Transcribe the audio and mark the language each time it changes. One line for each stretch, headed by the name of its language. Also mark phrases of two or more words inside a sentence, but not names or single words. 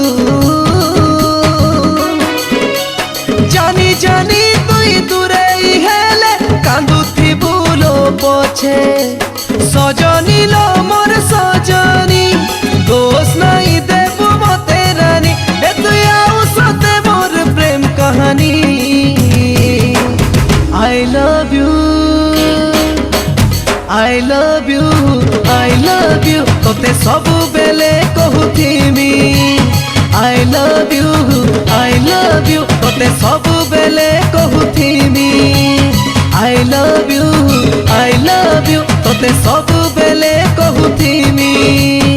Odia: ଜାଣି ଜାଣି ତୁଇ ଦୂରେ ହେଲେ କାନ୍ଦୁଥିବୁ ଲୋ ପଛେ। ସଜନି ଲୋ ମୋର ସଜନି ଦୋଷ ନାହିଁ ଦେବୁ ମତେ ରାଣୀ। ଏ ତୁଇ ଆଉ ସତେ ମୋର ପ୍ରେମ କାହାଣୀ।
English: I love you, I love you, I love you
Odia: ତୋତେ ସବୁ ବେଳେ କହୁଥିମି।
English: I love you, I love you
Odia: ତୋତେ ସବୁ ବେଳେ କହୁଥିମି।
English: I love you, I love you
Odia: ତୋତେ ସବୁ ବେଳେ କହୁଥିମି।